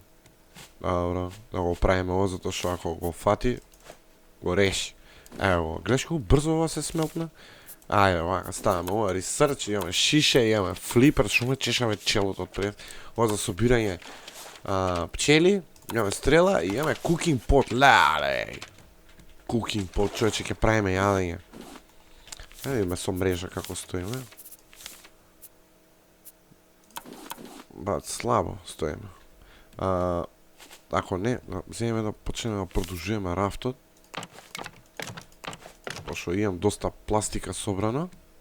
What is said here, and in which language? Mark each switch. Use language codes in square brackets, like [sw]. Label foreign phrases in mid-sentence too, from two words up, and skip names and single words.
[mk] Добро, да го правиме ово, затоа што ако го фати, го реши. Ево, гледаш колку брзо ова се смелтна? Ајде, вака, ставаме ова ресърч, имаме шише, имаме флипер, што ме чешаме челото отпред. Ова за собирање пчели, имаме стрела и имаме [en] cooking pot, [mk] леле. [en] Cooking pot, [mk] човече, ќе правиме јадење. Ајде видиме со мрежа како стоиме. Бат, слабо стоиме. Ако не, земеме да почнеме да продолжуваме рафтот. Пошто имам доста пластика собрана.